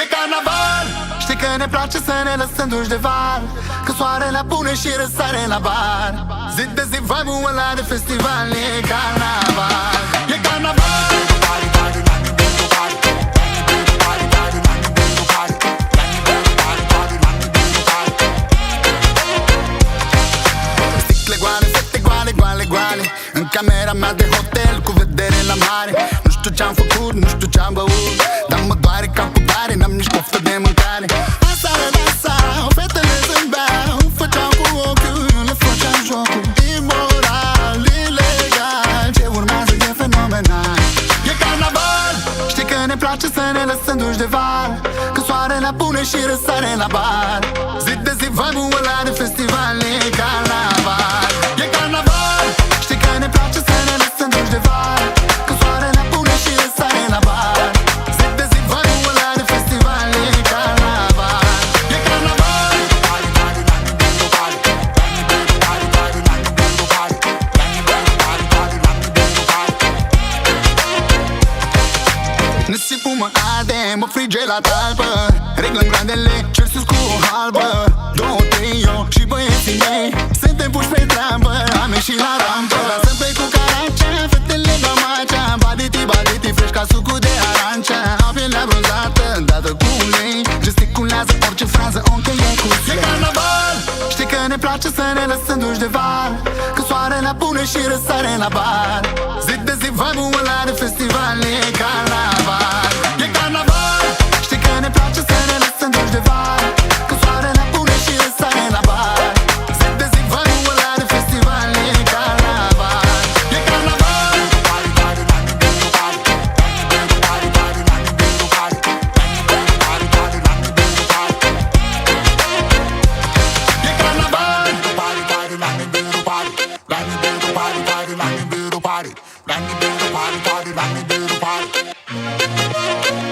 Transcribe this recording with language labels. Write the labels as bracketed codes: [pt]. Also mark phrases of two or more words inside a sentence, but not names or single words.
[ro] carnaval. Știi că ne place să ne lăsăm duși de val, că soarele pune și răsare la bar. Zi de zi vibe-ul ăla de festival. E carnaval, e carnaval. Sticle goale, fete goale, goale, goale, în camera mea de hotel cu vedere la mare. Nu știu ce-am făcut, nu știu ce-am băut, dar mă doare capul tare, n-am nici poftă de mâncare. Aseară la sau, fetele zâmbeau, făceau cu ochiul, le făceam jocul. Imoral, ilegal, ce urmează e fenomenal. E carnaval, știi că ne place să ne lăsăm duși de val, că soarele pune și răsare la bar. Zi de zi vibe-ul ăla de festival. E carnaval, e carnaval. Știi că ne place să ne lăsăm duși de val, că soarele pune și răsare la bar. Zi de zi vibe-ul ăla de festival. E carnaval, e carnaval. Nisipul mă arde, mă frige la talpă, reglăm grandele, cer sus cu o halbă. 2, 3, eu și băieții mei suntem puși pe treabă, am ieșit la rampă. Lasăm pe cu caracea, fetele la macea, baditi, baditi, fresh ca sucul de arancea. Au pielea bronzată, dată cu ulei, gesticulează orice frază, o încheie cu slay. E carnaval, știi că ne place să ne lăsăm duși de val, că soarele pune și răsare la bar. Zi de zi vibe-ul ăla de festival. E carnaval, e carnaval. Știi că ne place să ne lăsăm duși de val, că soarele pune și răsare la bar. Zi de zi vibe-ul ăla de festival. E carnaval, e carnaval. E carnaval. [en] Let me do the party, party, party, party, party, let me do the party.